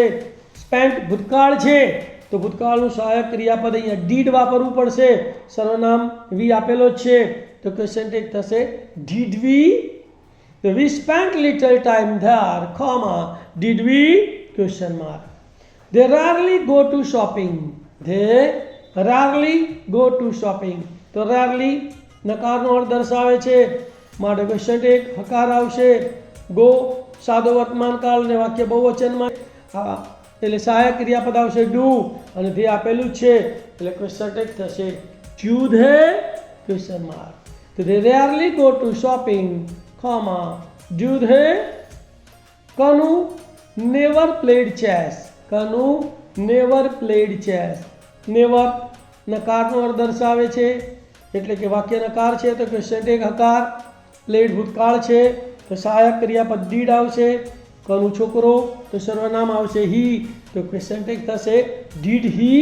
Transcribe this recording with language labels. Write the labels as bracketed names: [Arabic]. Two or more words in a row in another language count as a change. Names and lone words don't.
[Gujarati] સ્પેન્ટ ભૂતકાળ છે તો ભૂતકાળનું સહાયક ક્રિયાપદ અહીંયા ડીડ વાપરવું પડશે, સર્વનામ વી આપેલો જ છે, તો [English] question tag [Gujarati] થશે [English] did we. તો we spent little time there, did we question mark. They rarely go to shopping. They rarely go to shopping. [Gujarati] તો rarely નકારનો અર્થ દર્શાવે છે માટે [English] question tag [Gujarati] હકાર આવશે. ગો સાદો વર્તમાન કાળ ને વાક્ય બહુવચનમાં એટલે સહાયક ક્રિયાપદ આવશે ડુ, અને ધે આપેલું જ છે એટલે [English] question tag [Gujarati] થશે [English] do they question mark. તો they rarely go to shopping, do they. કનુ never played chess. કનુ never played chess. [Gujarati] નેવર નકારનો અર્થ દર્શાવે છે એટલે કે વાક્ય નકાર છે તો [English] question tag [Gujarati] હકાર. પ્લેડ ભૂતકાળ છે તો સહાયક ક્રિયાપદ ડીડ આવશે. કનુ છોકરો તો સર્વનામ આવશે હી, તો [English] question tag [Gujarati] થશે [English] did he.